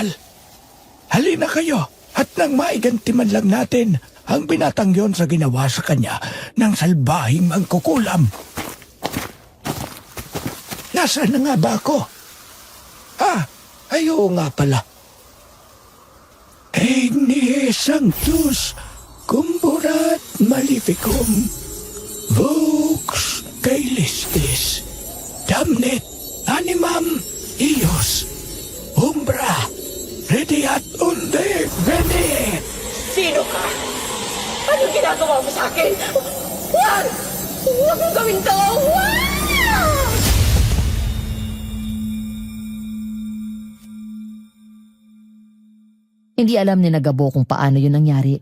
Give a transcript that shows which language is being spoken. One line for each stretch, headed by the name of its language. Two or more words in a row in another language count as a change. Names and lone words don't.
Filipino: Halina kayo at nang maiganti man lang natin ang binatang yon sa ginawa sa kanya ng salbahing mangkukulam. Nasaan na nga ba ako? Ay oo nga pala.
Latin: Igni Sanctus Cumburat Maleficum Vox Caelistis Damnet Animam Ios Umbra Rediat Unde Vene.
Filipino: Sino ka? Anong ginagawa mo sa akin? Huwag! Huwag mong gawin to! Huwag! Hindi alam ni Gabo kung paano yun nangyari.